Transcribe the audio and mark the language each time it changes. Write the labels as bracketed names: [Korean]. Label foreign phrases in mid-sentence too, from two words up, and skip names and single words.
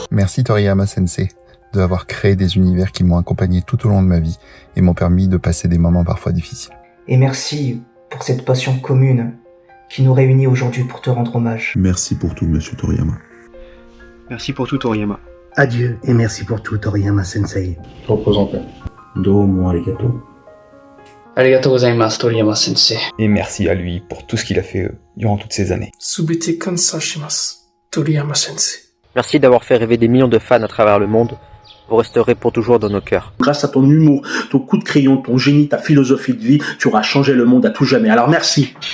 [French] Merci Toriyama Sensei d'avoir créé des univers qui m'ont accompagné tout au long de ma vie et m'ont permis de passer des moments parfois difficiles. Et merci pour cette passion commune qui nous réunit aujourd'hui pour te rendre hommage. Merci pour tout, Monsieur Toriyama. Merci pour tout, Toriyama. Adieu et merci pour tout, Toriyama Sensei. Repose en paix. [Japanese] どうもありがとう. ありがとうございます, Toriyama Sensei. [French] Et merci à lui pour tout ce qu'il a fait durant toutes ces années. [Japanese] すべて感謝します, Toriyama Sensei. [French] Merci d'avoir fait rêver des millions de fans à travers le monde. Vous resterez pour toujours dans nos cœurs. Grâce à ton humour, ton coup de crayon, ton génie, ta philosophie de vie, tu auras changé le monde à tout jamais.